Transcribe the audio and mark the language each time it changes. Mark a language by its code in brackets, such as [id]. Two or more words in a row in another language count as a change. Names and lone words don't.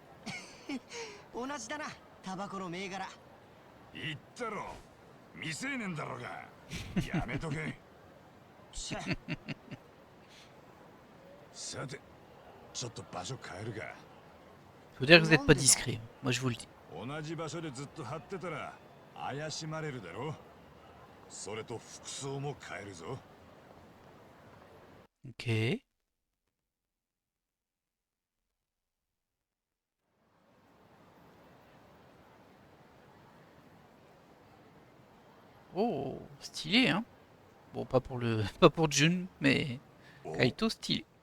[ja] 同じだな、タバコの銘柄。言ったろ。未成年だろうが。やめとけ。チェ。さて、ちょっと場所変えるか。 [fr] Faut dire que vous n'êtes pas discret. Moi, je vous le dis. [ja] 同じ場所でずっと張ってたら怪しまれるだろ。それと服装も変えるぞ。 [fr] Ok. Oh, stylé, hein. Bon, pas pour pas pour Jun, mais Kaito stylé.